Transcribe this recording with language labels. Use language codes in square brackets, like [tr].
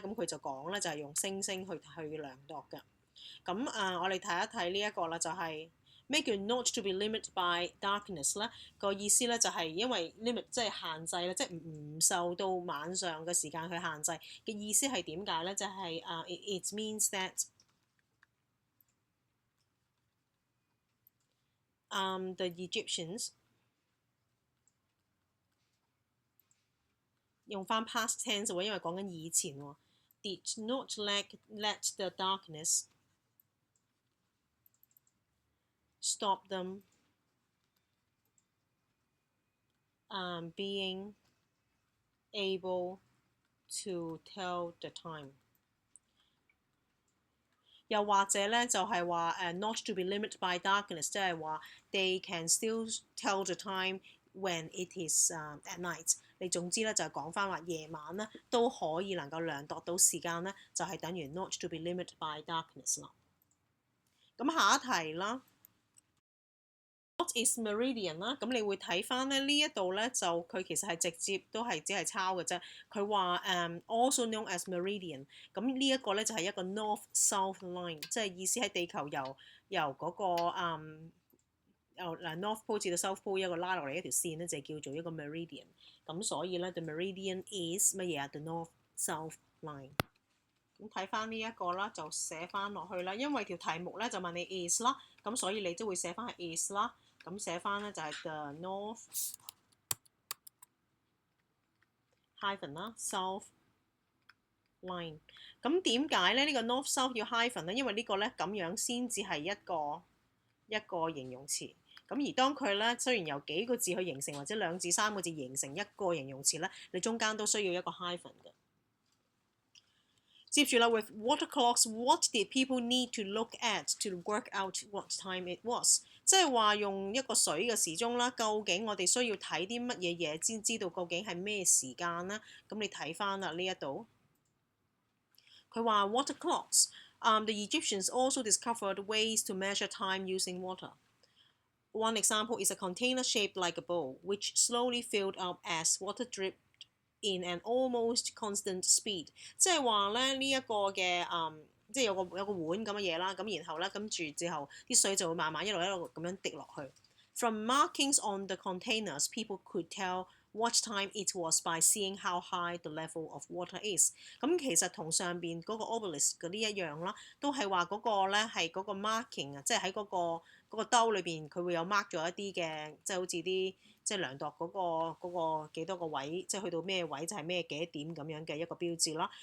[yue] 咁佢就講咧就係用星星去量度嘅。咁我哋睇一睇呢一個啦，就係、是。咩叫 [en] not to be limited by darkness 咧？ [yue] 個意思咧就係因為 limit 即係限制咧，即係唔受到晚上嘅時間去限制嘅意思係點解咧？就係 [en] it means that the Egyptians [yue] 用翻 [en] past tense [yue] 喎，因為講緊以前喎。 [en] Did not let the darkness stop them being able to tell the time。 [yue] 又或者咧就係話 [en] not to be limited by darkness， [yue] 即係話 [en] they can still tell the time when it is at night。 [yue] 你總之咧就係講翻話夜晚咧都可以能夠量度到時間咧，就係等於 [en] not to be limited by darkness [yue] 啦。咁下一題啦。 [en] What is meridian [yue] 啦？咁你會睇翻咧呢一度咧就佢其實係直接都係只係抄嘅啫。佢話 [en] also known as meridian。 [yue] 咁呢一個咧就係一個 north-south line， 即係意思喺地球由嗰個由North Pole至到 South Pole 一個拉落嚟一條線咧就叫做一個 meridian。咁所以咧 [en] the meridian is [yue] 乜嘢啊？ [en] The north-south line。 [yue] 咁睇翻呢一個啦，就寫翻落去啦。因為條題目咧就問你 is 啦，咁所以你都會寫翻係 is 啦。咁寫翻咧就係 [en] the north hyphen [yue] 啦 south line。咁點解咧呢個 north south 要 hyphen 咧？因為呢個咧咁樣先至係一個形容詞。咁而當佢咧雖然由幾個字去形成，或者2至3個字形成一個形容詞咧，你中間都需要一個 hyphen 嘅。 [en] 接住啦 ，with water clocks, what did people need to look at to work out what time it was？ [yue] 即係話用一個水嘅時鐘啦，究竟我哋需要睇啲乜嘢嘢先知道究竟係咩時間呢？咁你睇翻啦呢一度，佢話 water clocks。 [en] The Egyptians also discovered ways to measure time using water. One example is a container shaped like a bowl, which slowly filled up as water dripped in an almost constant speed。 [yue] 即係話咧呢一個嘅即係有個碗咁嘅嘢啦，咁然後咧跟住之後啲水就會慢慢一路咁樣滴落去。 [en] From markings on the containers, people could tell what time it was by seeing how high the level of water is。 [yue] 咁其實同上邊嗰個 obelisk 嗰啲一樣啦，都係話嗰個咧係嗰個 marking 啊，即係喺嗰個兜裏邊佢會有 mark 咗一啲嘅，即係好似啲即係量度嗰個幾多個位，即係去到咩位就係咩幾點咁樣嘅一個標誌啦。